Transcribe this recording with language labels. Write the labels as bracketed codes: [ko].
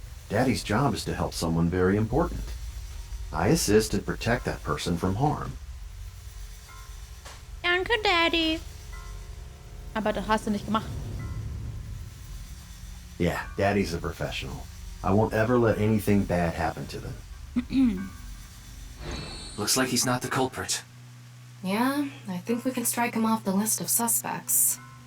[en] Daddy's job is to help someone very important. I assist and protect that person from harm. [de] Danke, Daddy. Aber das hast du nicht gemacht. [en] Yeah, Daddy's a professional. I won't ever let anything bad happen to them. Looks like he's not the culprit. Yeah, I think we can strike him off the list of suspects.